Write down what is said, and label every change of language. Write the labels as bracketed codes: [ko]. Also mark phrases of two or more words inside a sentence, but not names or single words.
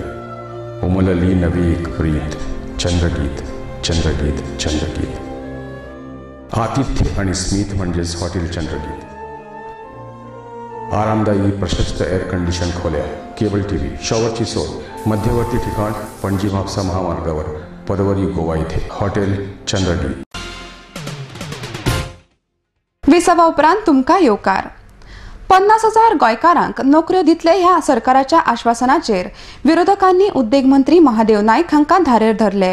[mr] उमलली नवी एक प्रीत. चंद्रगीत, चंद्रगीत, चंद्रगीत. आतिथ्य आणि स्मित म्हणजेच हॉटेल चंद्रगीत. आरामदायी प्रशस्त एअर कंडिशन खोल्या, केबल टीव्ही, शॉवरची सोय. मध्यवर्ती ठिकाण पणजी म्हापसा महामार्गावर, पदवरी, गोवा येथे हॉटेल चंद्रगीत. [kok] 20 उपरांत तुमकां येवकार. 50,000 गोंयकारांक नोकऱ्यो दितले ह्या सरकाराच्या आश्वासनाचेर विरोधकांनी उद्देग मंत्री महादेव नायक हांकां धारेर धरले.